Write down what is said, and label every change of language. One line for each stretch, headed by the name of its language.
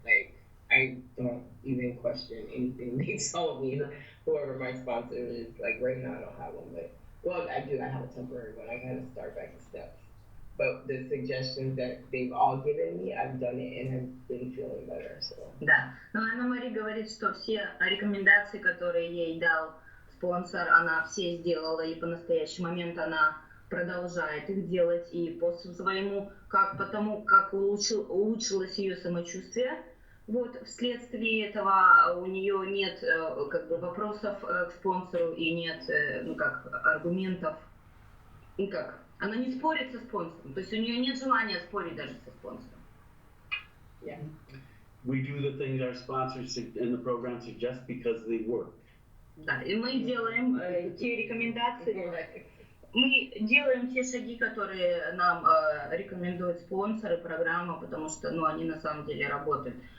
English: Like, I don't even question anything they told me. Whoever my sponsor is, like right now I don't have one, but, well, I do, I have a temporary one. I gotta start back the steps. But the suggestions that they've all given me, I've done it and I've been feeling better, so.
Russian: Да, но Анна-Мари говорит, что все рекомендации, которые ей дал спонсор, она все сделала, и по настоящий момент она продолжает их делать, и по своему, как потому, как улучшилось ее самочувствие, вот вследствие этого у нее нет как бы вопросов к спонсору и нет аргументов, она не спорит со спонсором, то есть у нее нет желания спорить даже со спонсором.
English: Yeah. We do the things our sponsors in the program suggest because they work.
Russian: Да, и мы делаем те рекомендации, мы делаем те шаги, которые нам рекомендуют спонсоры программы, потому что, они на самом деле работают.